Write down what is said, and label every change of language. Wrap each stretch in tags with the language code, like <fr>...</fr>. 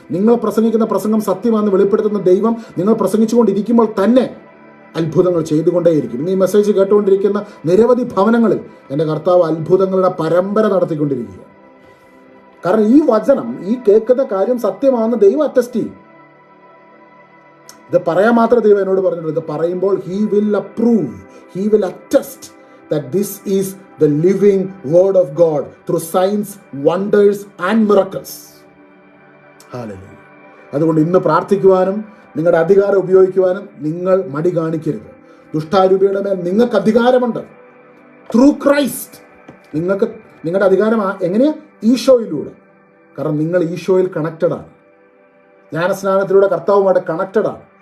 <ml>നിങ്ങൾ പ്രസംഗിക്കുന്ന പ്രസംഗം സത്യമാണെന്ന് വെളിപ്പെടുത്തുന്ന ദൈവം നിങ്ങൾ പ്രസംഗിച്ചുകൊണ്ടിരിക്കുമ്പോൾ തന്നെ അത്ഭുതങ്ങൾ ചെയ്തുകൊണ്ടേയിരിക്കും. ഇന്ന് ഈ മെസ്സേജ് കേട്ടുകൊണ്ടിരിക്കുന്ന നിരവധി ഭവനങ്ങളിൽ എൻ്റെ കർത്താവ് അത്ഭുതങ്ങളുടെ പരമ്പര നടത്തിക്കൊണ്ടിരിക്കുക. കാരണം ഈ വചനം, ഈ കേൾക്കുന്ന കാര്യം സത്യമാണെന്ന് ദൈവം അറ്റസ്റ്റ് ചെയ്യും. ഇത് പറയാൻ മാത്രം ദൈവം എന്നോട് പറഞ്ഞിട്ടുണ്ട്. ഇത് പറയുമ്പോൾ</ml> <en>He will approve, he will attest that this is the living word of God through signs, wonders and miracles. Hallelujah.</en> <ml>അതുകൊണ്ട് ഇന്ന് പ്രാർത്ഥിക്കുവാനും നിങ്ങളുടെ അധികാരം ഉപയോഗിക്കുവാനും നിങ്ങൾ മടി കാണിക്കരുത്. ദുഷ്ടാരൂപിയുടെ മേൽ നിങ്ങൾക്ക് അധികാരമുണ്ട്.</ml> <en>through Christ</en> <ml>നിങ്ങൾക്ക് നിങ്ങളുടെ അധികാരം എങ്ങനെയാ? ഈശോയിലൂടെ. കാരണം നിങ്ങൾ ഈശോയിൽ കണക്റ്റഡ് ആണ്. ജ്ഞാനസ്നാനത്തിലൂടെ കർത്താവുമായിട്ട് കണക്റ്റഡ് ആണ്.</ml>